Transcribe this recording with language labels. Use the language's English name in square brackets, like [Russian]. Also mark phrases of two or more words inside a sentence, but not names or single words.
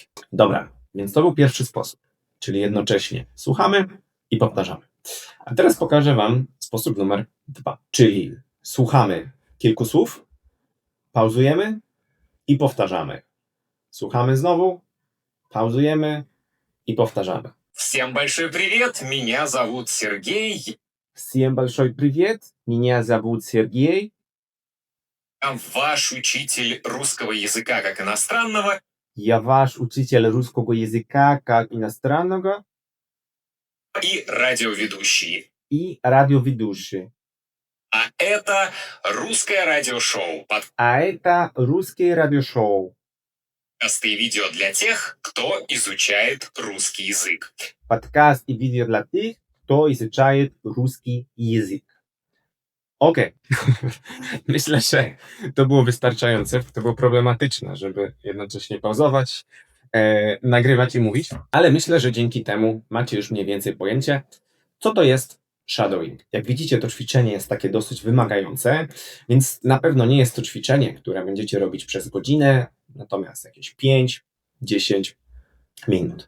[Polish] Dobra, więc to był pierwszy sposób, czyli jednocześnie słuchamy i powtarzamy. A teraz pokażę wam sposób numer 2, czyli słuchamy kilku słów, pauzujemy i powtarzamy. Słuchamy znowu, pauzujemy i powtarzamy. [Russian] Всем большой привет, меня зовут Сергей. Всем большой привет, меня зовут Сергей. Я ваш учитель русского языка как иностранного Я ваш учитель русского языка как иностранного и радиоведущий. и радиоведущий. А это русское радиошоу. А это русское радиошоу. Подкасты и видео для тех, кто изучает русский язык. Подкаст и видео для тех, кто изучает русский языk. [Polish] Okej. Myślę, że to było wystarczające. To było problematyczne, żeby jednocześnie pauzować, nagrywać i mówić, ale myślę, że dzięki temu macie już mniej więcej pojęcie, co to jest shadowing. Jak widzicie, to ćwiczenie jest takie dosyć wymagające, więc na pewno nie jest to ćwiczenie, które będziecie robić przez godzinę, natomiast jakieś 5-10 minut.